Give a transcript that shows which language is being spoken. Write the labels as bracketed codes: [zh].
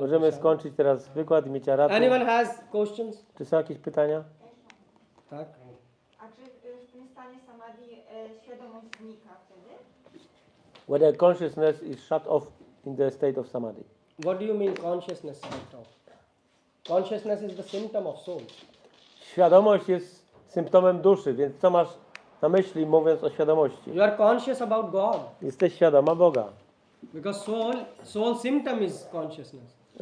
[pl] Możemy skończyć teraz wykład i mieć aratę. [en] Anyone has questions? [pl] Czy są jakieś pytania? Tak. A czy w tym stanie samadhi świadomość znika wtedy? [en] Whether consciousness is shut off in the state of samadhi. What do you mean consciousness shut off? Consciousness is the symptom of soul. [pl] Świadomość jest symptomem duszy, więc co masz na myśli, mówiąc o świadomości? [en] You are conscious about God [pl] Jesteś świadoma Boga. [en] because soul symptom is consciousness.